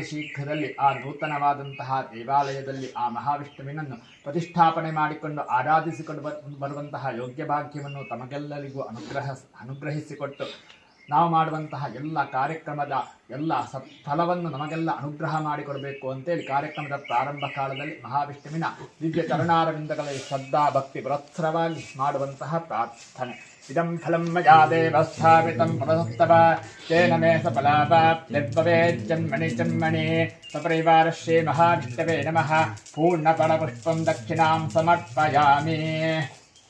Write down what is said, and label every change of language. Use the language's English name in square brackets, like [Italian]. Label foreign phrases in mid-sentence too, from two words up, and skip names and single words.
[Kannada] ಶೀಘ್ರದಲ್ಲಿ ಆ ನೂತನವಾದಂತಹ ದೇವಾಲಯದಲ್ಲಿ ಆ ಮಹಾವಿಷ್ಣುವಿನನ್ನು ಪ್ರತಿಷ್ಠಾಪನೆ ಮಾಡಿಕೊಂಡು ಆರಾಧಿಸಿಕೊಂಡು ಬರುವಂತಹ ಯೋಗ್ಯ ಭಾಗ್ಯವನ್ನು ತಮಗೆಲ್ಲರಿಗೂ ಅನುಗ್ರಹಿಸಿಕೊಟ್ಟು ನಾವು ಮಾಡುವಂತಹ ಎಲ್ಲ ಕಾರ್ಯಕ್ರಮದ ಎಲ್ಲ ಸತ್ಫಲವನ್ನು ನಮಗೆಲ್ಲ ಅನುಗ್ರಹ ಮಾಡಿಕೊಡಬೇಕು ಅಂತೇಳಿ ಕಾರ್ಯಕ್ರಮದ ಪ್ರಾರಂಭ ಕಾಲದಲ್ಲಿ ಮಹಾವಿಷ್ಣುವಿನ ದಿವ್ಯ ಚರಣಾರವಿಂದಗಳಲ್ಲಿ ಶ್ರದ್ಧಾ ಭಕ್ತಿ ಪುರಸ್ಸರವಾಗಿ ಮಾಡುವಂತಹ ಪ್ರಾರ್ಥನೆ. [Sanskrit] ಇದಂ ಫಲಂ ಮಯಾ ದೇವ ಸ್ಥಾಪಿತಂ ಪುರಸ್ತವ ತೇನ ಮೇ ಸಫಲಾಭಾಪ್ತಿರ್ಭವೇಜ್ಜನ್ಮಣಿ ಜನ್ಮಣಿ ಸಪರಿವಾರ ಶ್ರೀ ಮಹಾವಿಷ್ಣವೇ ನಮಃ. ಪೂರ್ಣಫಲಪುಷ್ಪಂ ದಕ್ಷಿಣಾಂ ಸಮರ್ಪಯಾಮಿ.